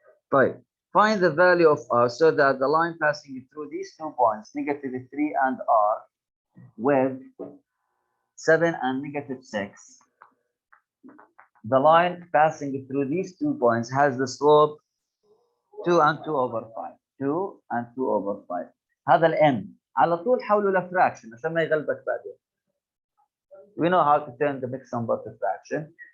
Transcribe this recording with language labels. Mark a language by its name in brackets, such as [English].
[Arabic] طيب, [English] find the value of r so that the line passing through these 2 points, negative 3 and r, with 7 and negative 6. The line passing through these 2 points has the slope 2 and 2 over 5. 2 and 2 over 5. [Arabic] هذا الn على طول حوله لفراكشن عشان ما يغلبك بعدين. [English] We know how to turn the mixed number to fraction.